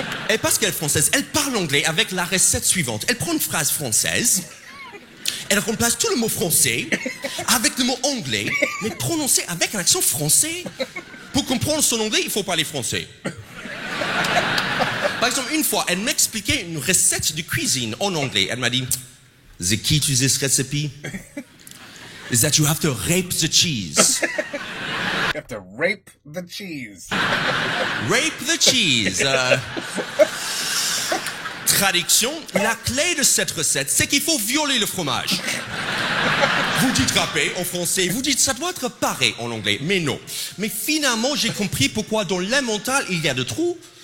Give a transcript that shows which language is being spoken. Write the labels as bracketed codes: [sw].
[fr] Et parce qu'elle est française, elle parle anglais avec la recette suivante. Elle prend une phrase française, elle remplace tout le mot français avec le mot anglais, mais prononcé avec un accent français. Pour comprendre son anglais, il faut parler français. Par exemple, une fois, elle m'expliquait une recette de cuisine en anglais. [en] Elle m'a dit, the key to this recipe is that you have to rape the cheese. You have to rape the cheese. Rape the cheese. [fr] Traduction, la clé de cette recette, c'est qu'il faut violer le fromage. Vous dites râper en français, vous dites ça doit être paré en anglais, mais non. Mais finalement, j'ai compris pourquoi dans l'emmental, il y a des trous.